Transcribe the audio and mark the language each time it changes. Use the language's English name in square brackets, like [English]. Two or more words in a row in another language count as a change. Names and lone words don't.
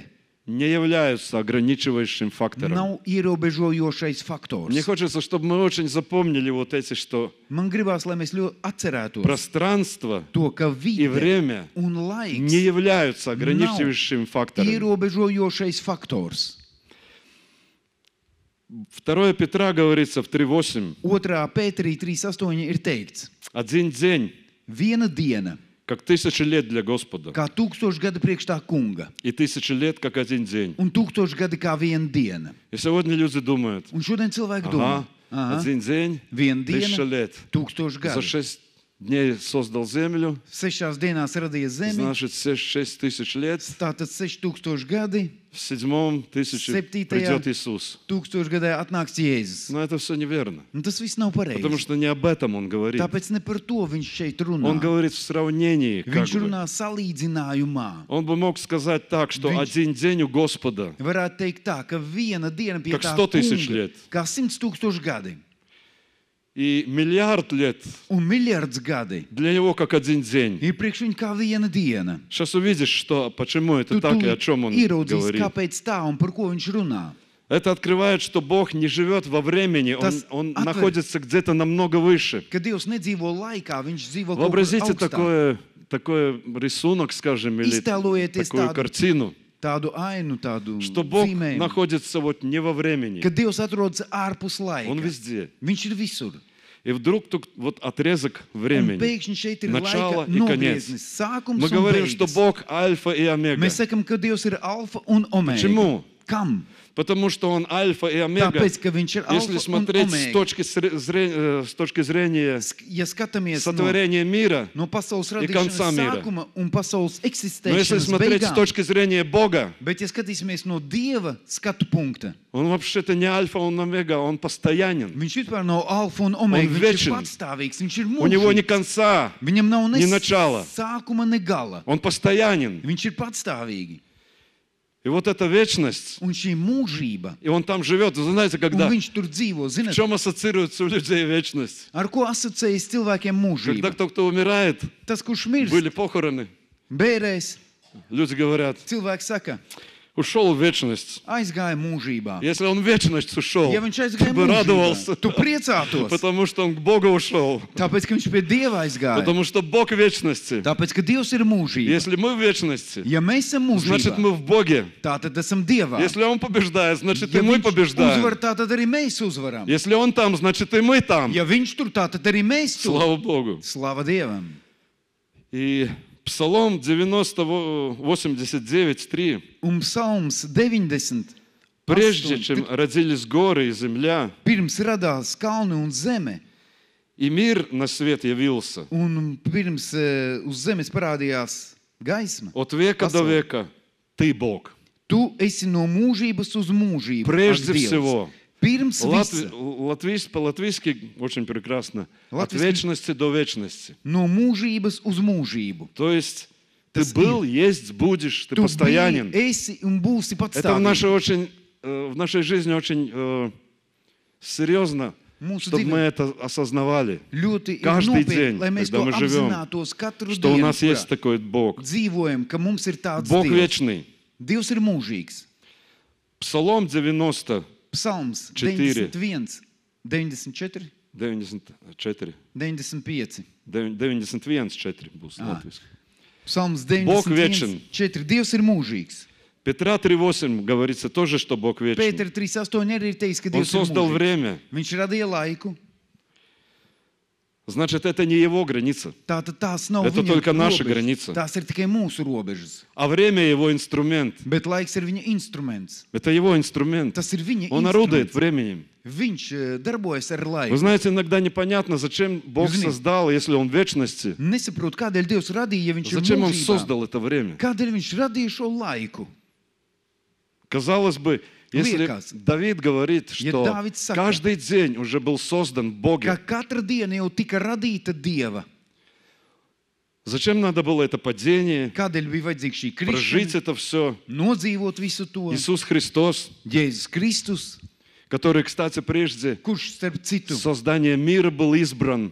[Russian] не являются ограничивающим фактором. [Latvian] nav ierobežojošais faktors. [Russian] Мне хочется, чтобы мы очень запомнили вот эти, что [Latvian] Man gribās, lai mēs ļoti atcerētos [Russian] пространство [Latvian] to, ka [Russian] и [Latvian] vide [Russian] время [Latvian] un laiks [Russian] не являются ограничивающим фактором. [Latvian] ierobežojošais faktors. [Russian] 2 Петра говорится в 3:8. [Latvian] 2. Pēterī 3.8 ir teikts, [Russian] Один день, [Latvian] viena diena, [Russian] как 1000 лет для Господа, [Latvian] kā 1000 gadi priekš tā kunga, [Russian] и 1000 лет, как один день. [Latvian] un 1000 gadi kā viena diena. [Russian] И сегодня люди думают, [Latvian] Un šodien cilvēki domā, [Russian] ага, один день, [Latvian] viena 1000 diena, [Russian] лет. [Latvian] 1000 [Russian] За [Latvian] gadi. [Russian] 6 дней создал землю, [Latvian] 6 dienās radīja zemi, [Russian] значит 6000 лет, [Latvian] tātad 6000 gadi, [Russian] в 7 тысячи [Latvian] Septītajā [Russian] придет Иисус. [Latvian] 1000 gadā atnāks Jēzus. [Russian] Но это все неверно, [Latvian] Un tas viss nav [Russian] потому [Latvian] pareizi. [Russian] что не об этом Он говорит. [Latvian] Tāpēc ne par to viņš šeit runā. [Russian] Он говорит в сравнении, как [Latvian] Viņš [Russian] бы. [Latvian] runā salīdzinājumā. [Russian] Он бы мог сказать так, что [Latvian] Viņš- [Russian] один день у Господа, [Latvian] Varētu teikt tā, ka viena diena pie [Russian] Как [Latvian] tā 100 000 kunga, [Russian] лет. [Latvian] kā 100 000 gadi [Russian] и миллиард лет [Latvian] un miljards gadi [Russian] для Него как один день. [Latvian] ir priekš viņa kā viena diena. [Russian] Сейчас увидишь, что, почему это [Latvian] Tu [Russian] так и о чем Он [Latvian] ieraudzīs, [Russian] говорит. [Latvian] kāpēc tā un par ko viņš runā. [Russian] Это открывает, что Бог не живет во времени, [Latvian] Tas [Russian] Он [Latvian] atver- [Russian] находится где-то намного выше. [Latvian] Ka Dievs nedzīvo laikā, viņš dzīvo kaut kur [Russian] Вообразите [Latvian] augstāk. [Russian] такой рисунок, скажем, или [Latvian] Iztēlojieties [Russian] такую [Latvian] tādu- [Russian] картину, [Latvian] Tādu ainu, tādu [Russian] что Бог [Latvian] zīmējumu. [Russian] находится вот не во времени, [Latvian] Ka Dievs atrodas ārpus [Russian] Он [Latvian] laika. [Russian] везде. [Latvian] Viņš ir visur. [Russian] И вдруг тут вот отрезок [Latvian] Un [Russian] времени. [Latvian] pēkšņi šeit ir [Russian] Начало [Latvian] laika [Russian] и конец. [Latvian] nogrieznis, sākums [Russian] Мы [Latvian] un [Russian] говорим, что [Latvian] beigas. [Russian] Бог альфа и омега. [Latvian] Mēs sakam, ka Dievs ir alfa un omega. [Russian] Почему? [Latvian] Kam? [Russian] Потому что Он альфа и омега. [Latvian] Tāpēc, ka viņš ir [Russian] Если [Latvian] alfa un [Russian] смотреть с [Latvian] omega. [Russian] точки зрения [Latvian] Ja skatāmies no, [Russian] сотворения мира, [Latvian] no pasaules [Russian] и конца [Latvian] radīšanas [Russian] мира. [Latvian] sākuma un pasaules [Russian] но если [Latvian] eksistēšanas [Russian] смотреть с [Latvian] beigām, [Russian] точки зрения Бога, [Latvian] bet ja skatīsimies no Dieva skatu punkta, [Russian] Он вообще-то не альфа, Он омега, Он постоянен. [Latvian] viņš vispār nav alfa un omega, [Russian] Он [Latvian] viņš [Russian] вечен. [Latvian] ir patstāvīgs, viņš ir [Russian] У Него ни [Latvian] mūžīgs. [Russian] конца, [Latvian] Viņam nav [Russian] ни начала. [Latvian] sākuma, ne gala. [Russian] Он постоянен. [Latvian] Viņš ir patstāvīgi. [Russian] И вот эта вечность, [Latvian] Un šī mūžība, [Russian] и Он там живет. Вы знаете, [Latvian] un [Russian] когда, [Latvian] viņš tur dzīvo, [Russian] в [Latvian] zināt, [Russian] чем ассоциируется у людей вечность? [Latvian] ar ko asociējas cilvēkiem [Russian] Когда [Latvian] mūžība? [Russian] кто умирает, [Latvian] Tas, kurš mirst, [Russian] были похороны, [Latvian] bērēs, [Russian] люди говорят, [Latvian] cilvēks saka, [Russian] ушел в вечность. [Latvian] aizgāja mūžībā. [Russian] Если он в вечность ушел, [Latvian] Ja viņš [Russian] ты [Latvian] aizgāja [Russian] бы радовался, [Latvian] mūžībā, tu priecātos, [Russian] потому что он к Богу ушел, [Latvian] tāpēc, ka viņš pie Dieva aizgāja. [Russian] потому что Бог в вечности. [Latvian] Tāpēc, ka Dievs ir mūžība. [Russian] Если мы в вечности, [Latvian] Ja mēs esam [Russian] значит [Latvian] mūžībā, [Russian] мы в Боге. [Latvian] tā tad esam Dievā. [Russian] Если Он побеждает, значит [Latvian] Ja [Russian] и мы [Latvian] viņš uzvar, [Russian] побеждаем. [Latvian] tā tad arī mēs uzvaram. [Russian] Если Он там, значит и мы там. [Latvian] Ja viņš tur, tā tad arī mēs tur. [Russian] Слава Богу. [Latvian] Slava Dievam. [Russian] И Псалом 89:3. [Latvian] Un psalms 90. [Russian] Прежде чем родились горы и земля, [Latvian] Pirms radās kalni un zeme, [Russian] и мир на свет явился, [Latvian] un pirms uz zemes parādījās gaisma, [Russian] от века до века Ты Бог. [Latvian] tu esi no mūžības uz mūžību. [Russian] Прежде [Latvian] ak Dievs. [Russian] всего. [Latvian] Pirms visa, [Russian] По-латвийски очень прекрасно. От Латвийский- вечности до вечности. [Latvian] no mūžības uz mūžību. [Russian] То есть ты [Latvian] Tas [Russian] был, есть, будешь, ты [Latvian] Tu [Russian] постоянен. [Latvian] biji, esi un būsi [Russian] Это [Latvian] patstāvīgs. [Russian] в нашей жизни очень серьезно, [Latvian] Mūsu [Russian] чтобы мы [Latvian] dzīvē [Russian] это осознавали. [Latvian] ļoti ir [Russian] Каждый [Latvian] nopietni, [Russian] день, [Latvian] lai mēs [Russian] когда [Latvian] to [Russian] мы живем, [Latvian] apzinātos katru [Russian] Что у [Latvian] dienu, [Russian] нас есть [Latvian] kurā [Russian] такой Бог. [Latvian] dzīvojam, ka mums ir tāds [Russian] Бог [Latvian] Dievs. [Russian] вечный. [Latvian] Dievs ir mūžīgs. Psalom 90, Psalms 4. 91, 94, 94, 95. 91, 4 būs latviski. Psalms [Russian] Бог [Latvian] 91, [Russian] вечен. [Latvian] 4. Dievs ir mūžīgs. [Russian] Петра 3:8 говорится тоже, что Бог вечный. [Latvian] Pēter 3.8 arī ir teicis, ka [Russian] Он [Latvian] Dievs ir [Russian] создал [Latvian] mūžīgs. [Russian] время. [Latvian] Viņš radīja laiku. [Russian] Значит, это не его граница, [Latvian] Tātad tās nav [Russian] Это [Latvian] viņa [Russian] только наша [Latvian] robežas. [Russian] граница. [Latvian] Tās ir tikai mūsu robežas. [Russian] а время его инструмент. [Latvian] Bet laiks ir viņa instruments. [Russian] Это его инструмент. [Latvian] Tas ir viņa [Russian] Он орудует [Latvian] instruments. [Russian] временем. [Latvian] Viņš darbojas ar laiku. [Russian] Вы знаете, иногда непонятно, зачем Бог Извини. создал, если Он в вечности. [Latvian] Nesaprotu, kādēļ Dievs radīja, ja viņš ir [Russian] Зачем Он [Latvian] mūžībā. [Russian] создал это время? [Latvian] Kādēļ viņš radīja šo laiku? [Russian] Казалось бы, если [Latvian] Liekas. [Russian] Давид говорит, [Latvian] Ja [Russian] что [Latvian] Dāvids saka, [Russian] каждый день уже был создан в [Latvian] Ka [Russian] Боге, [Latvian] katra diena jau tika radīta Dieva. [Russian] зачем надо было это падение, [Latvian] Kādēļ bija vajadzīga šī [Russian] прожить [Latvian] krišana, [Russian] это все? [Latvian] nodzīvot visu to? [Russian] Иисус Христос, [Latvian] Jēzus Kristus, [Russian] который, кстати, прежде [Latvian] kurš starp citu [Russian] создания мира был избран.